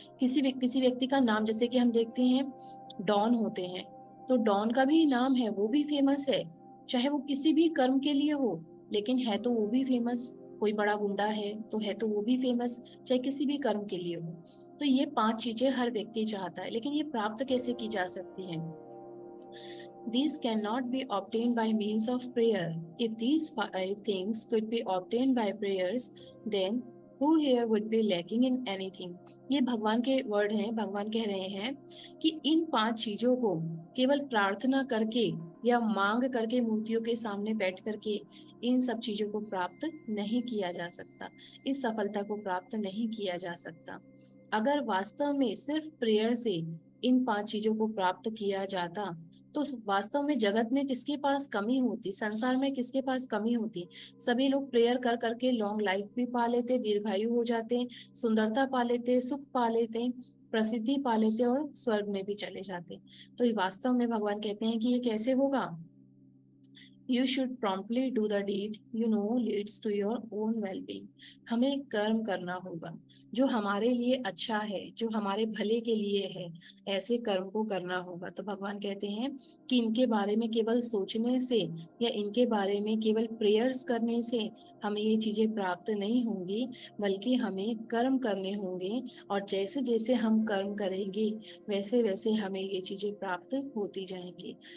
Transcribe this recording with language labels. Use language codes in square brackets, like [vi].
[hi] किसी व्यक्ति का नाम, जैसे कि हम देखते हैं डॉन होते हैं, तो डॉन का भी नाम है, वो भी फेमस है, चाहे वो किसी भी कर्म के लिए हो, लेकिन है तो वो भी फेमस। कोई बड़ा गुंडा है तो है तो वो भी फेमस, चाहे किसी भी कर्म के लिए हो। तो ये 5 चीजें हर व्यक्ति चाहता है, लेकिन ये प्राप्त कैसे की जा सकती हैं? [en] These cannot be obtained by means of prayer. If these 5 things could be obtained by prayers, then who here would be lacking in anything? [hi] ये भगवान के वर्ड हैं। भगवान कह रहे हैं कि इन 5 चीजों को केवल प्रार्थना करके या मांग करके मूर्तियों के सामने बैठ करके इन सब चीजों को प्राप्त नहीं किया जा सकता, इस सफलता को प्राप्त नहीं किया जा सकता। अगर वास्तव में सिर्फ प्रेयर से इन 5 चीजों को प्राप्त किया जाता, तो वास्तव में जगत में किसके पास कमी होती, संसार में किसके पास कमी होती? सभी लोग प्रेयर कर करके लॉन्ग लाइफ भी पा लेते, दीर्घायु हो जाते, सुंदरता पा लेते, सुख पा लेते, प्रसिद्धि पा लेते और स्वर्ग में भी चले जाते। तो ये वास्तव में भगवान कहते हैं कि ये कैसे होगा? [en] You should promptly do the deed you know leads to your own well-being. [hi] हमें कर्म करना होगा जो हमारे लिए अच्छा है, जो हमारे भले के लिए है, ऐसे कर्म को करना होगा। तो भगवान कहते हैं कि इनके बारे में केवल सोचने से या इनके बारे में केवल प्रेयर्स करने से हमें ये चीजें प्राप्त नहीं होंगी, बल्कि हमें कर्म करने होंगे, और जैसे जैसे हम कर्म करेंगे वैसे वैसे हमें ये चीजें प्राप्त होती जाएंगी।